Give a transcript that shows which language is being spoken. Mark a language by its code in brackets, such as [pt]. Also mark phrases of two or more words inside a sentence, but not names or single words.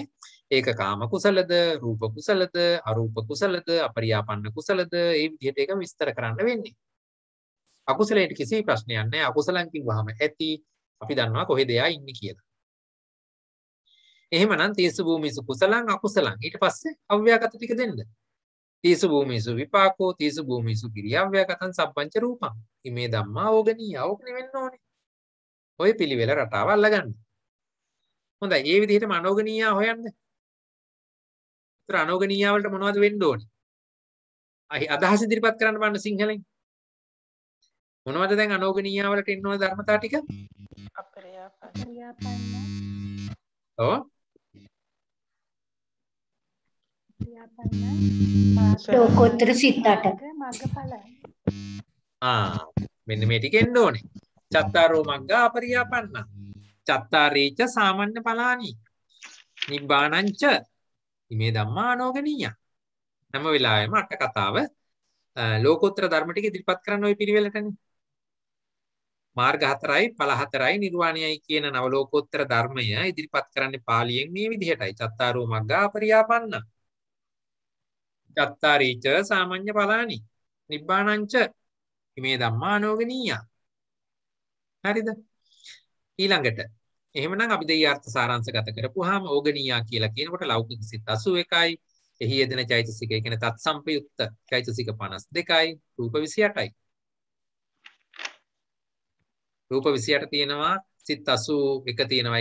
[si] ඒක කාම කුසලද, රූප කුසලද, අරූප කුසලද, අපරියාපන්න කුසලද, ඒ විදිහට ඒක විස්තර කරන්න වෙන්නේ. අකුසලයට කිසි ප්‍රශ්නයක් නැහැ. අකුසලං කිව්වහම ඇති අපි දන්නවා කොහෙද එයා ඉන්නේ කියලා. එහෙමනම් [pi] තීසු භූමිසු කුසලං අකුසලං [si] ඊට පස්සේ අව්‍යාකත ටික දෙන්න. [pi] තීසු භූමිසු විපාකෝ තීසු භූමිසු කිරියාව්‍යාකතං සබ්බංච රූපං. ඉමේ ධම්මා ඕගනීය [si] ඕකනේ වෙන්න ඕනේ. ඔය පිළිවෙල රටාව අල්ලගන්න. හොඳයි. මේ විදිහටම අනෝගනීය හොයන්න. ඒතර අනෝගනීය වලට මොනවද වෙන්න ඕනේ? අදහස් ඉදිරිපත් කරන්න බලන්න සිංහලෙන්. මොනවද දැන් අනෝගනීය වලට එන්න ඕන ධර්මතා ටික? අපරියාපන්න. ඔව්. ලෝකෝත්තර සිත් 8. මග්ගඵල. මෙන්න මේ ටික එන්න ඕනේ. [pi] චත්තාරෝ මග්ගා අපරියාපන්න. චත්තාරීච සාමාන්‍ය ඵලානි. නිබ්බානංච ඉමේ ධම්මා අනෝගනීය. [si] හැම වෙලාවෙම අට කතාව ලෝකෝත්තර ධර්ම ටික ඉදිරිපත් කරන්න ওই පිළිවෙලටනේ. මාර්ග 4යි ඵල 4යි නිර්වාණයයි කියන නව ලෝකෝත්තර ධර්මය ඉදිරිපත් කරන්නේ පාලියෙන් මේ විදිහටයි. [pi] චත්තාරෝ මග්ගා අපරියාපන්න. චත්තාරීච සාමාන්‍ය ඵලානි. නිබ්බානංච ඉමේ ධම්මා අනෝගනීය. [si] හරිද? ඊළඟට එහෙමනම් අපි දෙය අර්ථ සාරාංශගත කරපුවාම ඕගනීය කියලා කියනකොට ලෞකික සිත් 81යි. එහි යෙදෙන චෛතසික ඒ කියන්නේ තත්සම්පයුක්ත චෛතසික 52යි. රූප 28යි. රූප 28 තියෙනවා සිත් 81 තියෙනවා.